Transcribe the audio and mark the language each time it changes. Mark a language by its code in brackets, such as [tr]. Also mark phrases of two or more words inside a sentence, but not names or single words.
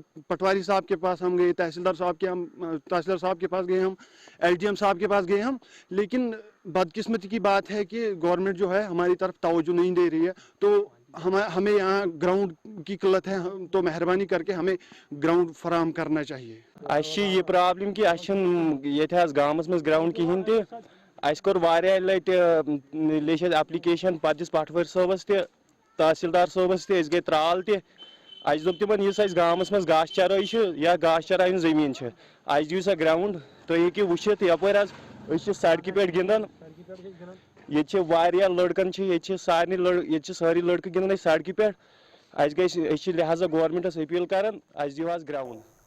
[hi] पटवारी साहब के पास हम गए, तहसीलदार साहब के पास गए हम, एलडीएम साहब के पास गए हम, लेकिन बदकिस्मती की बात है कि गवर्नमेंट जो है हमारी तरफ तवज्जो नहीं दे रही है। तो हमें यहाँ ग्राउंड की किल्लत है, तो मेहरबानी करके हमें ग्राउंड फराहम करना चाहिए। [ks] ये प्रॉब्लम कि ये गाँवस मज ग्राउंड कहें तह कोर वारिया लट लेख एप्लीकेशन पे पटवारी साहबस तहसीलदार साहबस गई त्राल दोप तिमन गाँवस मज घास चराई या घास चराई जमीन दिव सा ग्राउंड तुम हेकि वुचित यपर सड़क पे गिंदन ये लड़कन सारी लड़के गिंदन सड़क पे गई लिहाजा गवर्नमेंटस अपील कर दिव ग्राउंड।